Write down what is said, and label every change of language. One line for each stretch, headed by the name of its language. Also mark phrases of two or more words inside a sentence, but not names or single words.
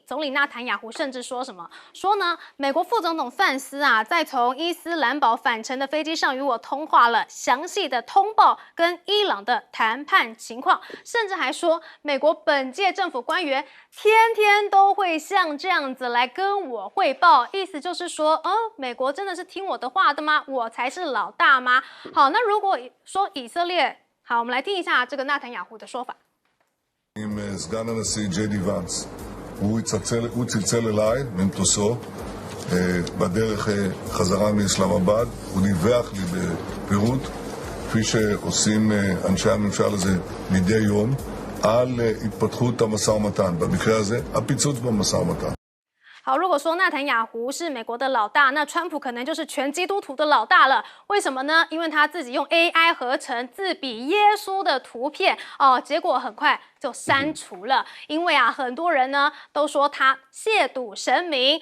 Chinese: 总理纳坦雅胡甚至说什么？说呢，美国副总统范斯在从伊斯兰堡返程的飞机上与我通话了，详细的通报跟伊朗的谈判情况，甚至还说美国本届政府官员天天都会像这样子来跟我汇报，意思就是说，美国真的是听我的话的吗？我才是老大吗？好，那如果说以色列好，我们来听一下这个纳坦雅胡的说法。
Hebrew: עם סגן הנשיא ג'יי די ואנס. הוא צלצל אליי ממטוסו בדרך חזרה מאסלאמבאד. הוא דיווח לי בפירוט, כפי שעושים אנשי הממשל הזה מדי יום, על התפתחות המשא ומתן. במקרה הזה, הפיצוץ במשא ומתן.
Chinese: 好，如果说纳坦雅胡是美国的老大，那川普可能就是全基督徒的老大了。为什么呢？因为他自己用 AI 合成自比耶稣的图片哦，结果很快就删除了。因为啊，很多人呢都说他亵渎神明。